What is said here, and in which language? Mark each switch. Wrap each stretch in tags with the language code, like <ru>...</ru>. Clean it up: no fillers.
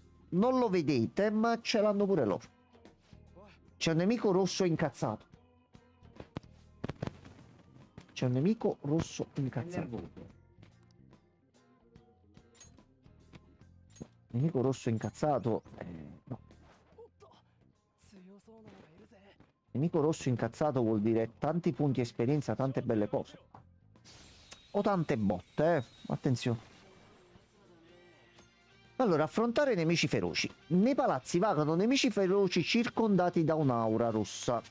<it>Non lo vedete, ma ce l'hanno pure loro. C'è un nemico rosso incazzato. C'è un nemico rosso incazzato. Nemico rosso incazzato. No.</it> <ja>おっと、強そうなのがいるぜ。</ja> <it>Nemico rosso incazzato vuol dire tanti punti esperienza, tante belle cose. O tante botte, attenzione. Allora, affrontare nemici feroci. Nei palazzi vagano nemici feroci circondati da un'aura rossa.</it>